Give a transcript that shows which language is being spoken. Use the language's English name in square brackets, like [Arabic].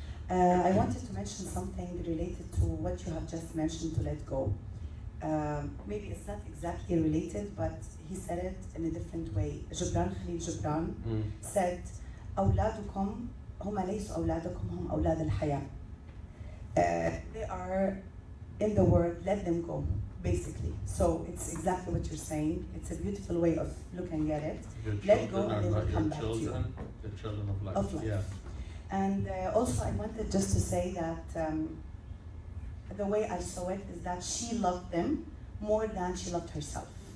[English] I wanted to mention something related to what you have just mentioned, to let go. Maybe it's not exactly related, but he said it in a different way. Gibran Khalil Gibran said, [Arabic] أولادكم هم ليسوا أولادكم هم أولاد الحياة. [English] They are in the word, let them go, basically. So it's exactly what you're saying. It's a beautiful way of looking at it. Let go and they will come back to you. The children of life. Of life. Yeah. And also I wanted just to say that the way I saw it is that she loved them more than she loved herself.